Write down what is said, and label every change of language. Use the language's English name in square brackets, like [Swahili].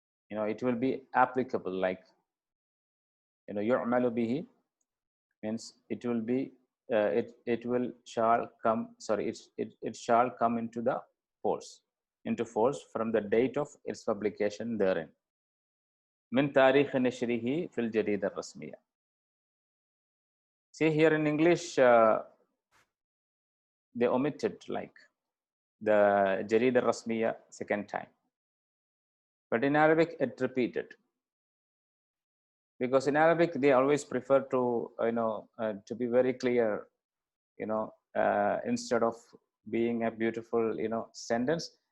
[English] You know, it will be applicable, like, you know, يعمل به means it will be it shall come into the force, from the date of its publication therein. [Arabic] من تاريخ نشره في الجريدة الرسمية. [English] See here in English, they omitted like the جريدة الرسمية second time. But in Arabic, it repeated. Because in Arabic, they always prefer to, to be very clear, instead of being a beautiful, sentence.